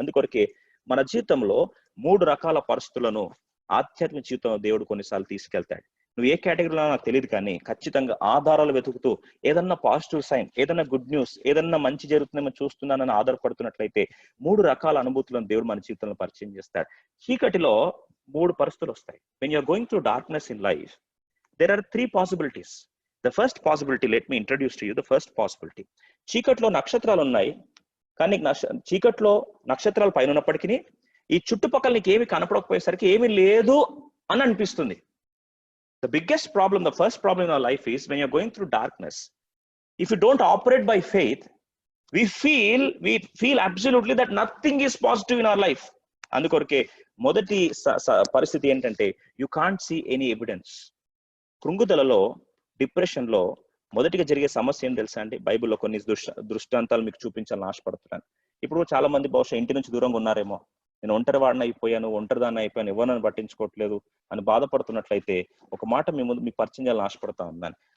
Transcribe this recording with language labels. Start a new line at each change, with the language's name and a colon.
Telugu: అందుకొరకే మన జీవితంలో 3 రకాల పరిస్థితులను ఆధ్యాత్మిక జీవితంలో దేవుడు కొన్నిసార్లు తీసుకెళ్తాడు. నువ్వు ఏ కేటగిరీలో నాకు తెలియదు, కానీ ఖచ్చితంగా ఆధారాలు వెతుకుతూ ఏదన్నా పాజిటివ్ సైన్, ఏదన్నా గుడ్ న్యూస్, ఏదన్నా మంచి జరుగుతుందేమో చూస్తున్నానని ఆధారపడుతున్నట్లయితే 3 రకాల అనుభూతులను దేవుడు మన జీవితంలో పరిచయం చేస్తాడు. చీకటిలో 3 పరిస్థితులు వస్తాయి.
English: when you are going through darkness in life, there are 3 possibilities. The first possibility, let me introduce to you the first possibility.
Telugu: చీకట్లో నక్షత్రాలు ఉన్నాయి, కానీ చీకట్లో నక్షత్రాలు పైన ఉన్నప్పటికీ ఈ చుట్టుపక్కల నీకు ఏమి కనపడకపోయేసరికి ఏమీ లేదు అని అనిపిస్తుంది.
English: The biggest problem, the first problem in our life is when you're going through darkness, if you don't operate by faith, we feel absolutely that nothing is positive in our life.
Telugu: అందుకొరకే మొదటి పరిస్థితి ఏంటంటే,
English: you can't see any evidence.
Telugu: కృంగుదలలో, depression లో మొదటిగా జరిగే సమస్య ఏం తెలుసా అండి? బైబిల్లో కొన్ని దృష్టాంతాలు మీకు చూపించాలని ఆశపడుతున్నాను. ఇప్పుడు చాలా మంది బహుశా ఇంటి నుంచి దూరంగా ఉన్నారేమో, నేను ఒంటరి వాడిని అయిపోయాను, ఒంటరిదాన్ని అయిపోయాను, ఎవరు నన్ను పట్టించుకోవట్లేదు అని బాధపడుతున్నట్లయితే ఒక మాట మీ ముందు మీకు పరిచయం చేయాలని ఆశపడతా ఉన్నాను.